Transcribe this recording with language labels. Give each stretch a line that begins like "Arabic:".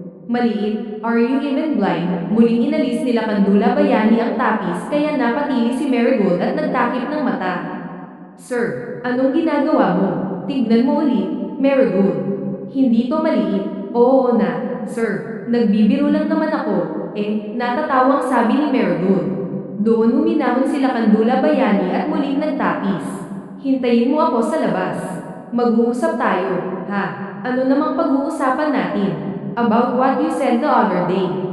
English: Maliit, are you even blind?
Filipino: Muling inalis nila Kandula Bayani ang tapis kaya napatili si Marigold at nagtakip ng mata. Sir, anong ginagawa mo? Tignan mo ulit, Marigold. Hindi to maliit. Oo na, sir. Nagbibiro lang naman ako. Natatawang sabi ni Marigold. Doon huminahon sila Kandula Bayani at muling nagtapis. Hintayin mo ako sa labas. Mag-uusap tayo, ha? Ano namang pag-uusapan natin?
English: About what you said the other day.